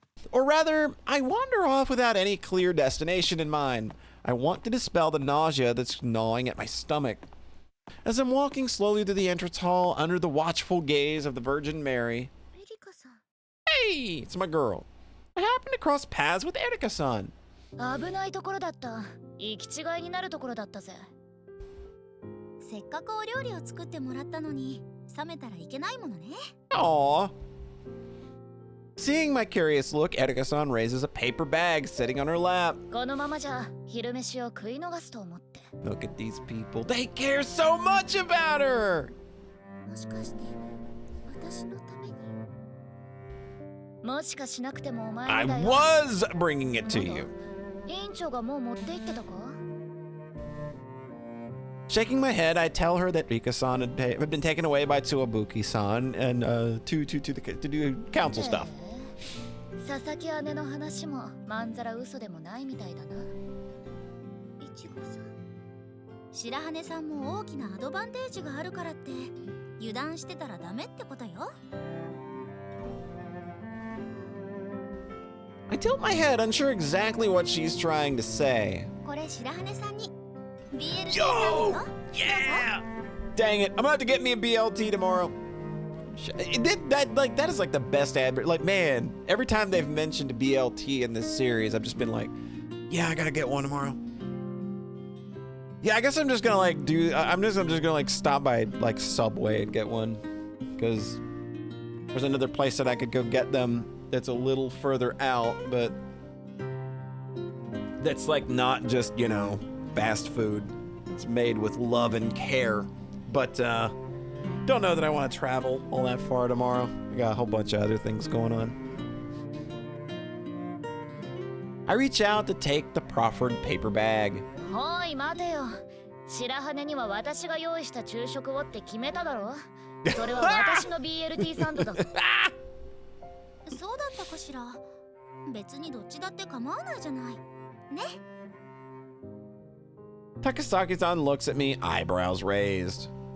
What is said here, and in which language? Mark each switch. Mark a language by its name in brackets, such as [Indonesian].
[English] Or rather, I wander off without any clear destination in mind. I want to dispel the nausea that's gnawing at my stomach. As I'm walking slowly to the entrance hall under the watchful gaze of the Virgin Mary, [Japanese] エリカさん。 [English] hey, it's my girl. I happen to cross paths with Erika-san. [Japanese] 危ないところだった。行き違いになるところだったぜ。せっかくお料理を作ってもらったのに冷めたらいけないものね。 [English] Aww. Seeing my curious look, Erika-san raises a paper bag sitting on her lap. [Japanese] このままじゃ昼飯を食い逃すと思って。 [English] Look at these people. They care so much about her. [Japanese] もしかして私のために。もしかしなくてもお前 [English] I [Japanese] だよ。 [English] was bringing it to you. [Japanese] 委員長がもう持って行ってたか？ [English] Shaking my head, I tell her that Rika-san had been taken away by Tsuwabuki-san and to do council stuff. [Japanese] 佐々木姉の話もまんざら嘘でもないみたいだな。いちごさん、白羽さんも大きなアドバンテージがあるからって油断してたらダメってことよ。 [English] I tilt my head, unsure exactly what she's trying to say. [Japanese] これ白羽さんに BLT サ [English] Yo! [Japanese] ービスよ。 [English] Yeah! Dang it, I'm gonna have to get me a BLT tomorrow. That is like the best advert. Like, man, every time they've mentioned a BLT in this series, I've just been like, yeah, I gotta get one tomorrow. Yeah, I guess I'm just gonna like I'm just gonna like stop by like Subway and get one, because there's another place that I could go get them that's a little further out, but that's like not just, you know, fast food. It's made with love and care. But don't know that I want to travel all that far tomorrow. I got a whole bunch of other things going on. I reach out to take the proffered paper bag. [Japanese] おい待てよ。白羽には私が用意した昼食をって決めただろ。それは私の BLT サンドだぞ。そうだったかしら。別にどっちだって構わないじゃない。ね。 [English] Takasaki-san looks at me, eyebrows raised.